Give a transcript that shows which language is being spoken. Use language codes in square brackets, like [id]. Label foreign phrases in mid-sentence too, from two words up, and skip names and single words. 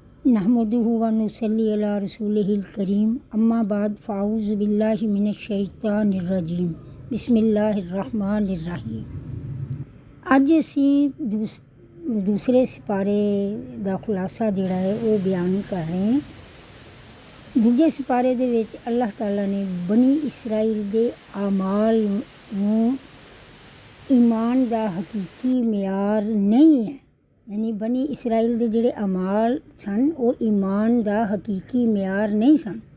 [ar] نحمده ونصلي على رسوله الكريم أما بعد فأعوذ بالله من الشيطان الرجيم بسم الله الرحمن الرحيم. [pa] اج اسیں دوسرے سپارے دا خلاصہ جیہڑا ہے وہ بیان کر رہے ہیں. دوجے سپارے دے وچ اللہ تعالیٰ نے بنی اسرائیل دے اعمال نوں ایمان دا حقیقی معیار نہیں ہے، یعنی بنی اسرائیل دے جیہڑے اعمال سن وہ ایمان دا حقیقی معیار نہیں سن